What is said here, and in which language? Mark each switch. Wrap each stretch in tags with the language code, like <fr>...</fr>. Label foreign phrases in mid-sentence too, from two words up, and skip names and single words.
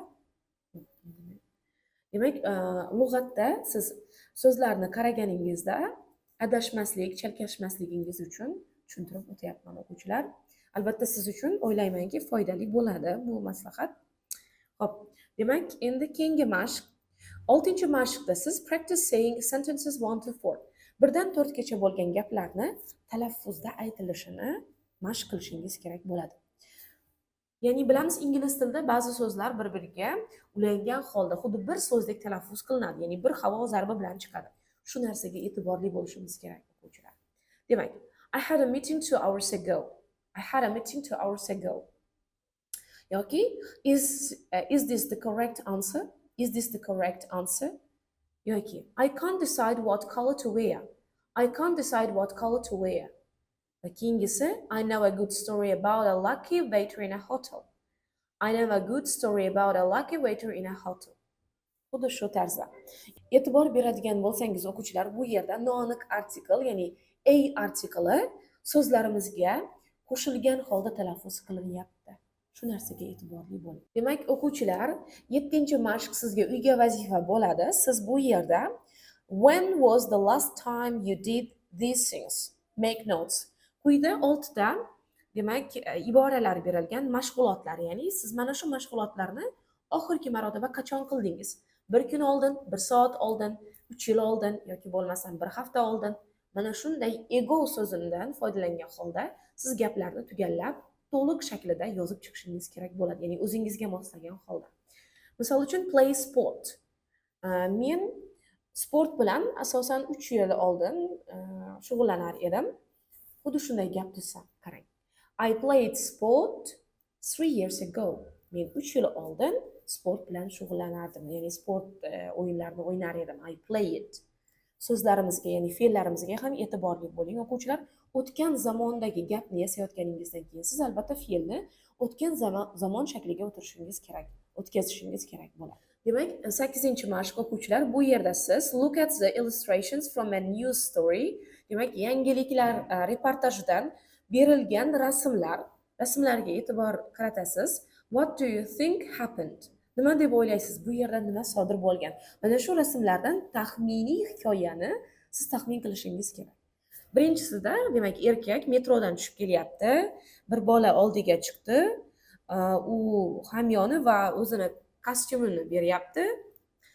<uz>Demak, lug'atda siz so'zlarni qaraganingizda adashmaslik, chalkashmasligingiz uchun tushuntirib o'tyapman o'quvchilar. Albatta siz uchun o'ylaymanki foydali bo'ladi bu maslahat. Xo'p, demak, endi keyingi mashq. 6-mashqda siz</uz> <en>practice saying sentences 1 to 4.</en> <uz>1 dan 4 gacha bo'lgan gaplarni talaffuzda aytilishini mashq qilishingiz kerak bo'ladi. Ya'ni bilamiz, ingliz tilida ba'zi so'zlar bir-biriga ulangan holda xuddi bir so'zdek talaffuz qilinadi, ya'ni bir havo zarbi bilan chiqadi. Shu narsaga e'tiborli bo'lishimiz kerak o'quvchilar. Demak,</uz> <en>I had a meeting 2 hours ago. I had a meeting 2 hours ago. yoki is this the correct answer? Is this the correct answer? yoki I can't decide what color to wear. I can't decide what color to wear.</en> <uz>Va keyingisi</uz> <en>I know a good story about a lucky waiter in a hotel. I know a good story about a lucky waiter in a hotel.</en> <uz>Xuddi shu tarzda. E'tibor beradigan bo'lsangiz o'quvchilar, bu yerda noaniq artikel, ya'ni a artikli so'zlarimizga qo'shilgan holda talaffuz qilinyapti. Shu narsaga e'tiborli bo'ling. Demak, o'quvchilar, 7-mashq sizga uyga vazifa bo'ladi. Siz bu yerda</uz> <en>when was the last time you did these things? Make notes.</en> <uz>Quyida 6 ta demak iboralar berilgan mashg'ulotlar, ya'ni siz mana shu mashg'ulotlarni oxirgi marotaba qachon qildingiz? 1 kun oldin, 1 soat oldin, 3 yil oldin yoki bo'lmasam 1 hafta oldin. Mana shunday ego so'zimdan foydalangan holda siz gaplarni tugallab, to'liq shaklida yozib chiqishingiz kerak bo'ladi, ya'ni o'zingizga moslagan holda. Misol uchun</uz> <en>play sport.</en> <uz>Men sport bilan asosan 3 yil oldin shug'ullanar edim. Xuddi shunday gap desam, qarang.</uz> <en>I played sport 3 years ago.</en> <uz>Men 3 yil oldin sport bilan shug'ullanardim, ya'ni sport o'yinlarini o'ynar edim.</uz> <en>I played.</en> <uz>So'zlarimizga, ya'ni fe'llarimizga ham e'tiborli bo'ling o'quvchilar. O'tgan zamondagi gapni yasayotganingizdan keyin siz albatta fe'lni o'tgan zamon shakliga o'tkazishingiz kerak bo'ladi. Demak, 8-mashq o'quvchilar, bu yerda siz</uz> <en>look at the illustrations from a news story.</en> <uz>Demak, yangiliklar reportajidan berilgan rasmlarga e'tibor qaratasiz.</uz> <en>What do you think happened?</en> <uz>Nima deb o'ylaysiz? Bu yerda nima sodir bo'lgan? Mana shu rasmlardan taxminiy hikoyani siz taxmin qilishingiz kerak. Birinchisida, demak, erkak metrodan tushib kelyapti. Bir bola oldiga chiqdi. U hamyoni va o'zini kostyumini beryapti.</uz>